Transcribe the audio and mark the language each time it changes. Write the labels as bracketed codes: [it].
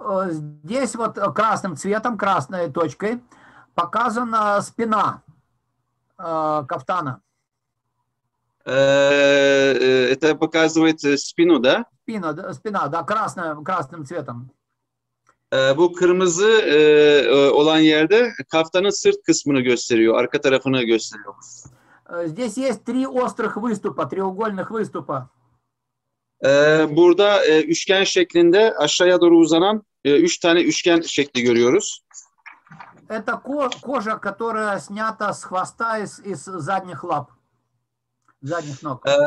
[ru] Здесь вот красным цветом, красной точкой показана спина кафтана. Это показывает спину, да? Спина, да, красным цветом. [tr] Bu kırmızı olan yerde kaftanın sırt kısmını gösteriyor, arka tarafını gösteriyor. [ru] Здесь есть 3 острых выступа, треугольных выступа. [tr] Burada üçgen şeklinde aşağıya doğru uzanan 3 tane üçgen şekli görüyoruz. [ru] Это кожа, которая снята с хвоста из задних лап, задних ног.